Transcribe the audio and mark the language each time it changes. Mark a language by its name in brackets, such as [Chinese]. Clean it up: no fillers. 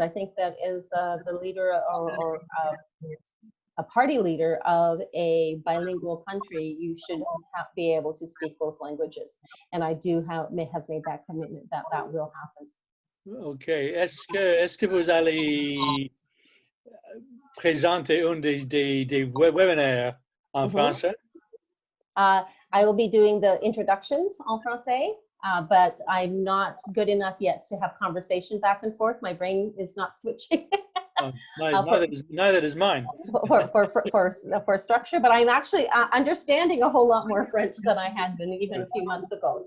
[English] I think that as the leader or a party leader of a bilingual country, you should be able to speak both languages. And I may have made that commitment that will happen. Okay. [French] Est-ce que vous allez présenter des webinaires en français? [English] I will be doing the introductions en français. But I'm not good enough yet to have conversation back and forth. My brain is not switching. Neither is mine. For structure, but I'm actually understanding a whole lot more French than I had been even a few months ago.